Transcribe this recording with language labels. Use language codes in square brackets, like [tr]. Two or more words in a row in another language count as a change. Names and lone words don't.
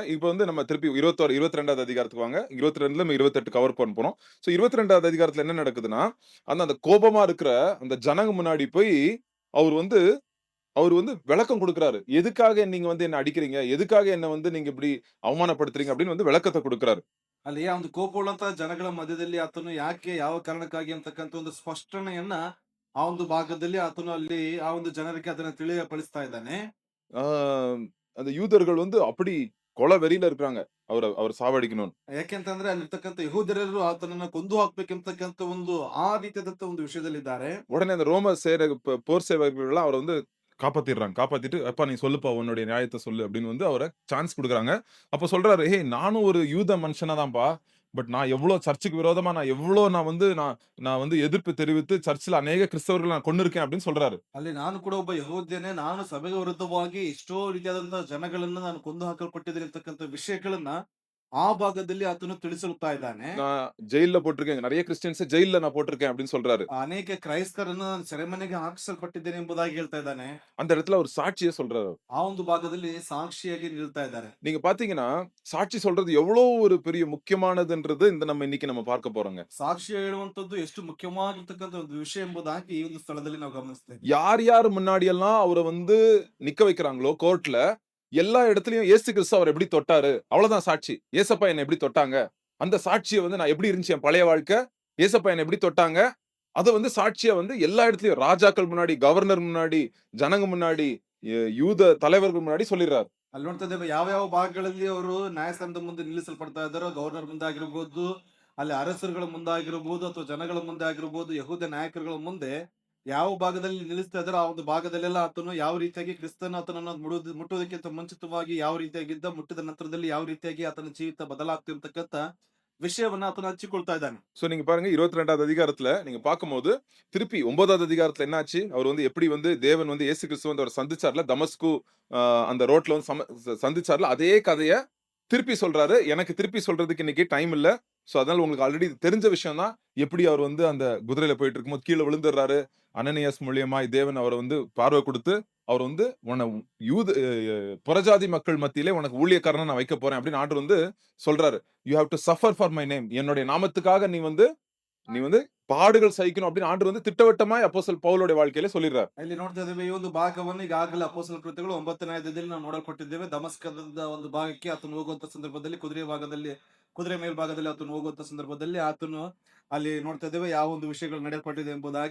[ta] இப்ப வந்து நம்ம திருப்பி 21 22வது அதிகாரத்துக்கு வாங்க. 22ல நம்ம 28 கவர் பண்ண போறோம். ஸோ 22வது அதிகாரத்துல என்ன நடக்குதுன்னா, அந்த கோபமா இருக்கிற அந்த ஜனங்க முன்னாடி போய் அவரு வந்து அவரு வந்து விளக்கம் குடுக்குறாரு. எதுக்காக நீங்க வந்து என்ன அடிக்கிறீங்க? எதுக்காக என்ன வந்து நீங்க இப்படி அவமானப்படுத்துறீங்க? அப்படின்னு வந்து விளக்கத்த ಕುಡುக்குறாரு. [kn] ಅಲ್ಲಿ ಆ ಒಂದು ಕೋಪವುಳ್ಳಂತಹ ಜನಗಳ ಮಧ್ಯದಲ್ಲಿ ಆತನು ಯಾಕೆ ಯಾವ ಕಾರಣಕ್ಕಾಗಿ ಅಂತಕ್ಕಂಥ ಒಂದು ಸ್ಪಷ್ಟನೆಯನ್ನ ಆ ಒಂದು ಭಾಗದಲ್ಲಿ ಆತನು ಅಲ್ಲಿ ಆ ಒಂದು ಜನರಿಗೆ ಅದನ್ನ ತಿಳಿಯಪಡಿಸ್ತಾ ಇದ್ದಾನೆ. [ta] ஆ அந்த யூதர்கள் வந்து அப்படி கொலை வெறியில இருக்கிறாங்க. அவர சாவடிக்கணும்னு. [kn] ಯಾಕೆಂತಂದ್ರೆ ಅಲ್ಲಿರ್ತಕ್ಕಂಥ ಯಹೂದ್ಯರೆಲ್ಲರೂ ಆತನನ್ನ ಕೊಂದು ಹಾಕ್ಬೇಕೆಂಬತಕ್ಕಂಥ ಒಂದು ಆ ರೀತಿಯಾದಂತ ಒಂದು ವಿಷಯದಲ್ಲಿದ್ದಾರೆ. [ta] உடனே அந்த ரோம போர் சேவகர்கள்லாம் அவர வந்து காப்பாத்திடுறாங்க. காப்பாத்திட்டு, "அப்பா நீ சொல்லுப்பா உன்னுடைய நியாயத்த சொல்லு" அப்படின்னு வந்து அவர சான்ஸ் குடுக்குறாங்க. அப்ப சொல்றாரு, "ஏய் நானும் ஒரு யூத மனுஷனா தான்ப்பா. பட் நான் எவ்ளோ சர்ச்சுக்கு விரோதமா நான் வந்து நான் வந்து எதிர்ப்பு தெரிவித்து சர்ச்ல அநேக கிறிஸ்தவர்கள நான் கொன்னுருக்கேன்" அப்படின்னு சொல்றாரு. [kn] ಅಲ್ಲಿ ನಾನು ಕೂಡ ಒಬ್ಬ ಯಹೂದ್ಯನೇ, ನಾನು ಸಭೆಗೆ ವಿರುದ್ಧವಾಗಿ ಎಷ್ಟೋ ರೀತಿಯಾದಂತಹ ಜನಗಳನ್ನ ನಾನು ಕೊಂದು ಹಾಕಲ್ಪಟ್ಟಿದ್ದೇನೆ ಅಂತಕ್ಕಂಥ ವಿಷಯಗಳನ್ನ ಆ ಭಾಗದಲ್ಲಿ ಆತನು ತಿಳಿಸುತ್ತಾ ಇದ್ದಾನೆ. [ta] "நான் ஜெயில்ல போட்டுருக்கேன். நெறைய கிறிஸ்டியன்ஸ ஜெயில்ல நான் போட்டுருக்கேன்" அப்படின்னு சொல்றாரு. [kn] ಅನೇಕ ಕ್ರೈಸ್ತರನ್ನು ನಾನು ಸೆರೆಮನೆಗೆ ಹಾಕಿಸಲ್ಪಟ್ಟಿದ್ದೇನೆ ಎಂಬುದಾಗಿ ಹೇಳ್ತಾ ಇದ್ದಾನೆ. [ta] அந்த இடத்துல ஒரு சாட்சிய சொல்றாரு. [kn] ಆ ಒಂದು ಭಾಗದಲ್ಲಿ ಸಾಕ್ಷಿಯಾಗಿ ನಿಲ್ತಾ ಇದ್ದಾರೆ. [ta] நீங்க பார்த்தீங்கன்னா, சாட்சி சொல்றது எவ்வளோ ஒரு பெரிய முக்கியமானதுன்றது இந்த நம்ம இன்னைக்கு நம்ம பார்க்க போறோங்க. [kn] ಸಾಕ್ಷಿ ಹೇಳುವಂತದ್ದು ಎಷ್ಟು ಮುಖ್ಯವಾಗಿರ್ತಕ್ಕಂಥ ಒಂದು ವಿಷಯ ಎಂಬುದಾಗಿ ಈ ಒಂದು ಸ್ಥಳದಲ್ಲಿ ನಾವು ಗಮನಿಸ್ತೇವೆ. [ta] யார் யார் முன்னாடியெல்லாம் அவர வந்து நிக்க வைக்கிறாங்களோ கோர்ட்ல, எல்லா இடத்துலயும் இயேசு கிறிஸ்து அவர எப்படி தொட்டாரு? அவ்வளவுதான் சாட்சி. ஏசப்பா என்ன எப்படி தொட்டாங்க? அந்த சாட்சிய வந்து நான் எப்படி இருந்துச்சு என் பழைய வாழ்க்கை? ஏசப்பா என்ன எப்படி தொட்டாங்க? அத வந்து சாட்சியா வந்து எல்லா இடத்துலயும் ராஜாக்கள் முன்னாடி, கவர்னர் முன்னாடி, ஜனங்க முன்னாடி, யூத தலைவர்கள் முன்னாடி சொல்லிர்றாரு. [kn] ಅಲ್ಲಿ ನೋಡ್ತಾ ಇದ್ದೇವೆ ಯಾವ ಯಾವ ಭಾಗಗಳಲ್ಲಿ ಅವರು ನ್ಯಾಯಸ್ಥಾನದ ಮುಂದೆ ನಿಲ್ಲಿಸಲ್ಪಡ್ತಾ ಇದ್ದಾರೋ, ಗವರ್ನರ್ ಮುಂದೆ ಆಗಿರ್ಬೋದು, ಅಲ್ಲಿ ಅರಸರುಗಳ ಮುಂದಾಗಿರ್ಬೋದು ಅಥವಾ ಜನಗಳ ಮುಂದೆ ಆಗಿರ್ಬೋದು, ಯಹೂದ ನಾಯಕರುಗಳ ಮುಂದೆ ಯಾವ ಭಾಗದಲ್ಲಿ ನಿಲ್ಲಿಸ್ತಾ ಇದ್ದಾರೋ ಆ ಒಂದು ಭಾಗದಲ್ಲೆಲ್ಲ ಆತನು ಯಾವ ರೀತಿಯಾಗಿ ಕ್ರಿಸ್ತನ ಆತನನ್ನು ಮುಟ್ಟುವುದಕ್ಕಿಂತ ಮುಂಚಿತವಾಗಿ ಯಾವ ರೀತಿಯಾಗಿದ್ದ, ಮುಟ್ಟಿದ ನಂತರದಲ್ಲಿ ಯಾವ ರೀತಿಯಾಗಿ ಆತನ ಜೀವಿತ ಬದಲಾಗ್ತಿರ್ತಕ್ಕಂಥ ವಿಷಯವನ್ನ ಆತನು ಹಂಚಿಕೊಳ್ತಾ ಇದ್ದಾನೆ. [ta] சோ நீங்க பாருங்க 22வது அதிகாரத்துல நீங்க பார்க்கும்போது, திருப்பி 9வது அதிகாரத்துல என்ன ஆச்சு? அவர் வந்து எப்படி வந்து தேவன் வந்து இயேசு கிறிஸ்து வந்து அவர சந்திச்சார்ல, தமஸ்கு அந்த ரோட்ல வந்து சந்திச்சார்ல, அதே கதைய திருப்பி சொல்றாரு. எனக்கு திருப்பி சொல்றதுக்கு இன்னைக்கு டைம் இல்ல. சோ அதனால உங்களுக்கு ஆல்ரெடி தெரிஞ்ச விஷயம் தான். எப்படி அவர் வந்து அந்த குதிரையில போயிட்டு இருக்கும்போது கீழ விழுந்துர்றாரு. அனனியாஸ் மூலியமாய் தேவன் அவர வந்து பார்வை குடுத்து, அவர் வந்து உன்ன யூத புறஜாதி மக்கள் மத்தியிலே உனக்கு ஊழியக்காரனா நான் வைக்கப் போறேன் அப்படின்னு ஆண்டவர் வந்து சொல்றாரு. [en] You have to suffer for my name. [ta] என்னுடைய நாமத்துக்காக நீ வந்து பாடுகள் சகிக்கணும் அப்படின்னு ஆண்டவர் வந்து திட்டவட்டமாய் அப்போஸ்தலன் பவுலுடைய வாழ்க்கையில சொல்லிடுறார். [kn] ಇಲ್ಲಿ ನೋಡ್ತಾ ಇದ್ದೇವೆ ಈ ಒಂದು ಭಾಗವನ್ನು ಈಗಾಗಲೇ ಅಪೊಸ್ತಲರ ಕೃತ್ಯಗಳು 9ನೇ ಅಧ್ಯಾಯದಲ್ಲಿ ನಾವು ನೋಡಲ್ಪಟ್ಟಿದ್ದೇವೆ. ದಮಸ್ಕದ ಒಂದು ಭಾಗಕ್ಕೆ ಆತನು ಹೋಗುವಂತ ಸಂದರ್ಭದಲ್ಲಿ ಕುದುರೆ ಭಾಗದಲ್ಲಿ ಕುದುರೆ ಮೇಲ್ಭಾಗದಲ್ಲಿ ಆತನು ಹೋಗುವಂತ ಸಂದರ್ಭದಲ್ಲಿ ಆತನು ಅಲ್ಲಿ ನೋಡ್ತಾ ಇದ್ದೇವೆ ಯಾವ ಒಂದು ವಿಷಯಗಳು ನಡೆಯಲ್ಪಟ್ಟಿದೆ ಎಂಬುದಾಗಿ.